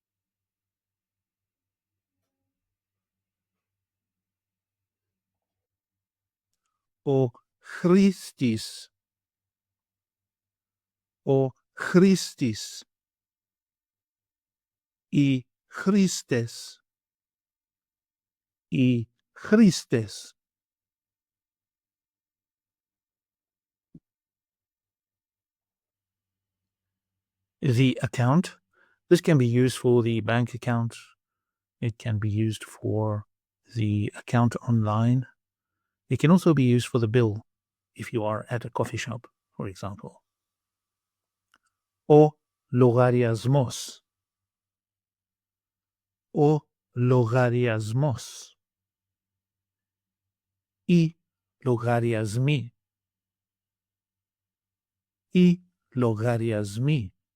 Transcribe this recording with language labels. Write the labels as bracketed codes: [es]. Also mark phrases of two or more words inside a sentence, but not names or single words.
[el] Ο χρήστης. Ο χρήστης. Οι χρήστες. Οι χρήστες. [en] The account. This can be used for the bank account. It can be used for the account online. It can also be used for the bill if you are at a coffee shop, for example. [el] Ο λογαριασμός. Ο λογαριασμός. Οι λογαριασμοί. Οι λογαριασμοί.